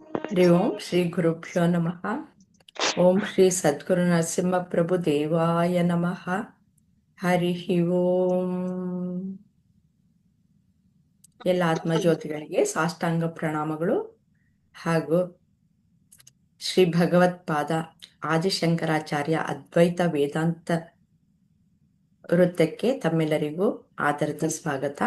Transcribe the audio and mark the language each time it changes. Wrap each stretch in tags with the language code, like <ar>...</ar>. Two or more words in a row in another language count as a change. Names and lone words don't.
<sa>ಹರಿ ಓಂ ಶ್ರೀ ಗುರುಭ್ಯೋ ನಮಃ. ಓಂ ಶ್ರೀ ಸದ್ಗುರು ನರಸಿಂಹ ಪ್ರಭು ದೇವಾಯ ನಮಃ. ಹರಿ ಓಂ.</sa> <kn>ಎಲ್ಲ ಆತ್ಮಜ್ಯೋತಿಗಳಿಗೆ ಸಾಷ್ಟಾಂಗ ಪ್ರಣಾಮಗಳು ಹಾಗೂ ಶ್ರೀ ಭಗವತ್ಪಾದ ಆದಿಶಂಕರಾಚಾರ್ಯ ಅದ್ವೈತ ವೇದಾಂತ ವೃತ್ತಕ್ಕೆ ತಮ್ಮೆಲ್ಲರಿಗೂ ಆದರದ ಸ್ವಾಗತ.</kn>